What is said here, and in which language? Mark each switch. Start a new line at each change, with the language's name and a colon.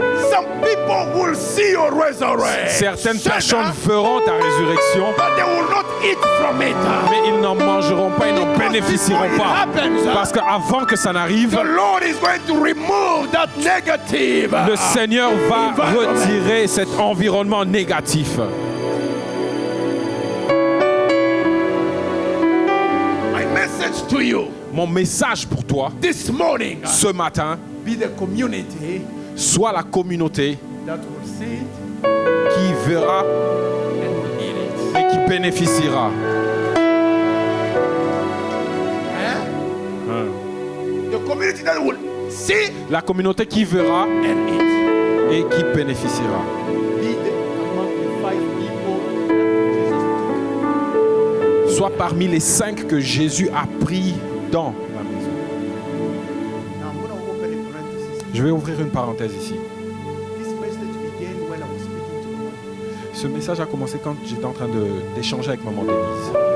English: Some people will see your resurrection.
French: Certaines personnes verront ta résurrection,
English: But they will not eat from it.
French: mais ils n'en mangeront pas, ils n'en bénéficieront pas. Parce qu'avant que ça n'arrive,
English: The Lord is going to remove that negative.
French: le Seigneur va retirer cet environnement négatif.
English: My message to you
French: Mon message pour toi,
English: this morning,
French: ce matin,
English: be the community
French: soit la communauté
English: that will see it
French: qui verra
English: and will eat it.
French: et qui bénéficiera.
English: The community that will see
French: La communauté qui verra
English: and eat.
French: et qui bénéficiera.
English: Be among the 5 people that Jesus took.
French: Soit parmi les 5 que Jésus a pris dans la maison.
English: Now I'm going to open a parenthesis.
French: Je vais ouvrir une parenthèse ici.
English: This message began when I was speaking to the one.
French: Ce message a commencé quand j'étais en train d'échanger avec maman Denise.